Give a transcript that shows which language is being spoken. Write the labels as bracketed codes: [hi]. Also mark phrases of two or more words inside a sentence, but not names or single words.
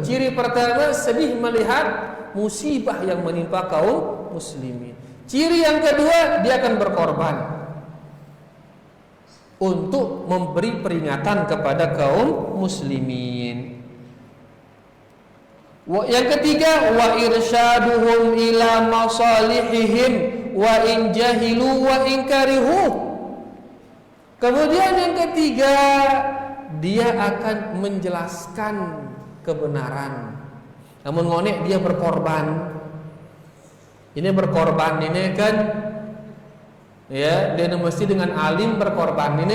[id] Ciri pertama, sedih melihat musibah yang menimpa kaum muslimin. Ciri yang kedua, dia akan berkorban untuk memberi peringatan kepada kaum muslimin. Yang ketiga, [ar] وإرشادهم إلى مصالحهم وإن جهلوا وإن كرهوا. [id] Kemudian yang ketiga, dia akan menjelaskan kebenaran. Namun ngonek dia berkorban. Ini berkorban ini kan, ya, dia mesti dengan alim berkorban ini.